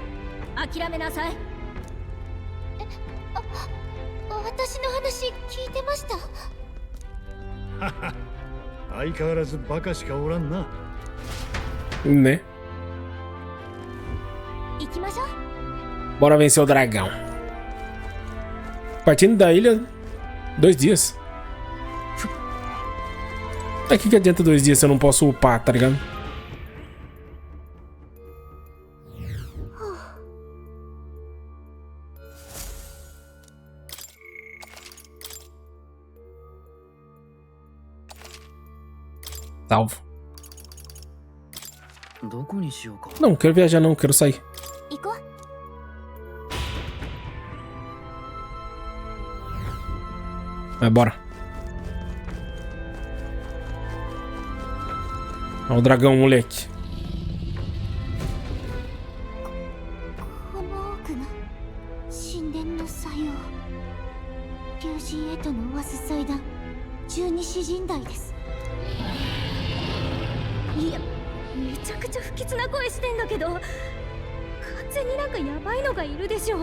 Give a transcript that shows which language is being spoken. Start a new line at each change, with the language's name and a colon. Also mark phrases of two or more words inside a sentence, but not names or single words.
Japanese: 諦めなさい。私の話聞いてました。相変わらずバカしかおらんな。
Portuguese: Né?
Japanese: 行きましょう。
Portuguese: Bora vencer o dragão. Partindo da ilha, 2 dias. É que adianta 2 dias se eu não posso upar, tá ligado? Salvo.
Japanese: どこにしようか。
Portuguese: Não, quero viajar não, quero sair.
Japanese: 行こう。
Portuguese: Vai, bora. Olha o dragão, moleque.
Japanese: この奥が神殿の作用、竜神へとのわす祭壇、十二支神台です。いや、めちゃくちゃ不吉な声してんだけど、完全になんかヤバいのがいるでしょ。